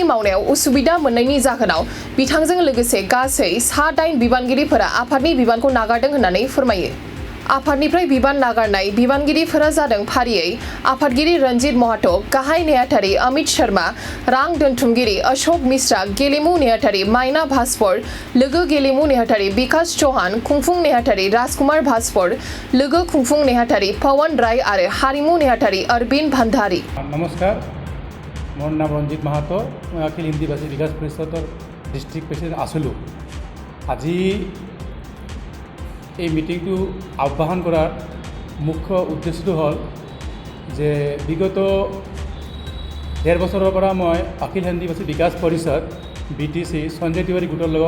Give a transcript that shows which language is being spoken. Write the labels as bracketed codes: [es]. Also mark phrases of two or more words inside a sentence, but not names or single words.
[brx] मावनायाव उसुबिदा मोननायनि जाहोनाव बिथांजों लोगोसे गासै 7-8 बिबानगिरिफोरा आफादनि बिबानखौ नागारदों होननानै फोरमायो आफादनिफ्राय बिबान नागारनाय बिबानगिरिफोरा जादों फारियै आफादगिरि रन्जित महात' गाहाय नेहाथारि अमित शर्मा रां दोनथुमगिरि अशोक मिश्रा गेलेमु नेहाथारि माइना भास्कर लोगो गेलेमु नेहाथारि विकास चौहान खुंफुं नेहाथारि राजकुमार भास्कर लोगो खुंफुं नेहाथारि पवन राय आरो हारिमु नेहाथारि अरविंद भंडारी [as] নমস্কাৰ মোৰ নাম ৰঞ্জিত মাহাতো মই অখিল হিন্দী ভাষী বিকাশ পৰিষদৰ [en] district president [as] आছিলোঁ আজি এই মিটিংটো আহ্বান কৰাৰ মুখ্য উদ্দেশ্যটো হ'ল যে বিগত 1.5 বছৰৰ পৰা মই অখিল হিন্দী ভাষী বিকাশ পৰিষদ BTC সঞ্জয় তিৱাৰী গোটৰ লগত